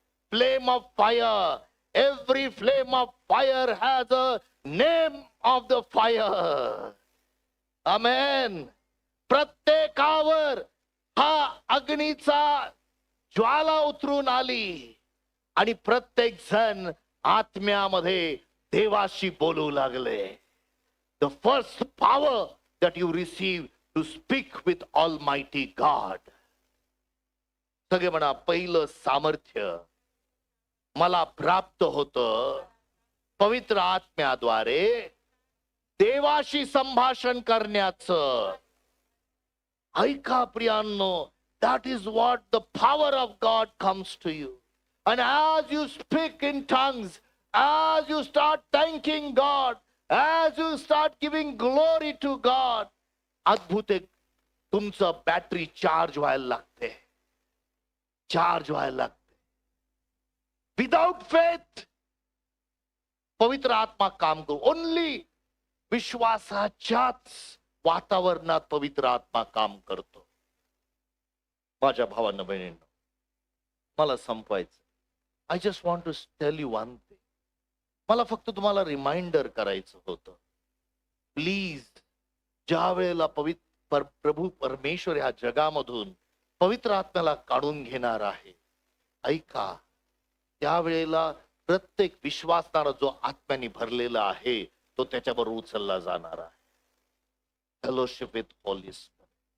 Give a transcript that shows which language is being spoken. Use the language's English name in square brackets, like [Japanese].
[English] Flame of fire. Every flame of fire has a name of the fire. Amen. [Marathi] प्रत्येकावर हा अग्नीचा ज्वाला उतरून आली आणि प्रत्येक जण आत्म्यामध्ये देवाशी बोलू लागले. [English] The first power that you receive to speak with Almighty God. [Marathi] सगळे म्हणा पहिलं सामर्थ्य मला प्राप्त होतं पवित्र आत्म्याद्वारे देवाशी संभाषण करण्याचं. ऐका प्रियांनो, [English] that is what the power of God comes to you. And as you speak in tongues, as you start thanking God, as you start giving glory to God, [Marathi] अद्भुत एक तुमचं बॅटरी चार्ज व्हायला लागते, [English] Charge व्हायला लागते. Without faith [Marathi] पवित्र आत्मा काम करू. ओनली विश्वासाच्याच वातावरणात पवित्र आत्मा काम करतो. माझ्या भावांना बहिणींना, मला संपवायचं. [English] I just want to tell you one thing. [Marathi] मला फक्त तुम्हाला रिमाइंडर करायचं होतं. प्लीज, ज्या वेळेला प्रभू परमेश्वर ह्या जगामधून पवित्र आत्म्याला काढून घेणार आहे, ऐका, त्यावेळेला प्रत्येक विश्वासणारा जो आत्म्याने भरलेला आहे तो त्याच्यावर उचलला जाणार आहे. [English] Fellowship with holy spirit.